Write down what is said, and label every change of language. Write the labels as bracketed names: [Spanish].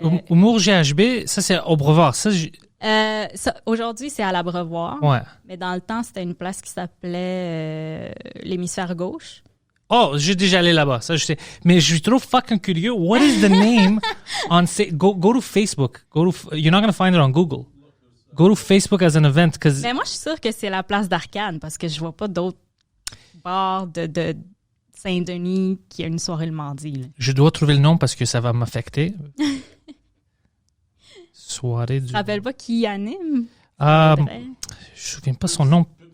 [French] Humour GHB, ça, c'est au Brevoir. Ça, Aujourd'hui, c'est à l'Abreuvoir. ouais. Mais dans le temps, c'était une place qui s'appelait l'Hémisphère gauche. Oh, j'ai déjà allé là-bas. Ça, je sais. Mais je suis trop fucking curieux. [English] What is the name on... Go to Facebook. You're not going to find it on Google. Go to Facebook as an event. [French] Mais moi, je suis sûre que c'est la place d'Arcane parce que je vois pas d'autres bars de Saint-Denis qui a une soirée le mardi. Là. Je dois trouver le nom parce que ça va m'affecter. Soirée du... Tu te rappelles pas qui anime? Je me souviens pas son nom.